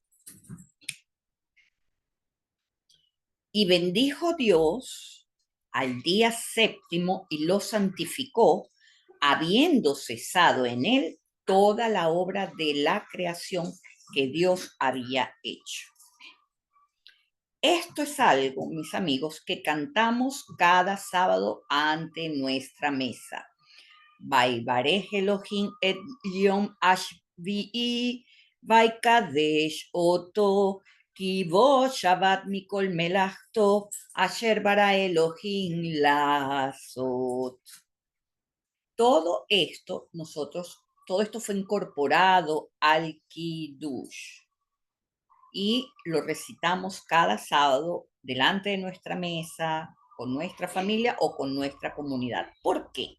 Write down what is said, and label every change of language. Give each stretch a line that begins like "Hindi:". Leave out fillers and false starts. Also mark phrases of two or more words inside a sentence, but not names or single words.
Spanish: Y bendijo Dios al día séptimo y lo santificó, habiendo cesado en él toda la obra de la creación que Dios había hecho. Esto es algo, mis amigos, que cantamos cada sábado ante nuestra mesa.
Hebrew: ויברך אלהים את יום השביעי ויקדש אותו כי בו שבת מכל מלאכתו אשר ברא אלהים לעשות.
Spanish: Todo esto fue incorporado al Kiddush y lo recitamos cada sábado delante de nuestra mesa, con nuestra familia o con nuestra comunidad. ¿Por qué?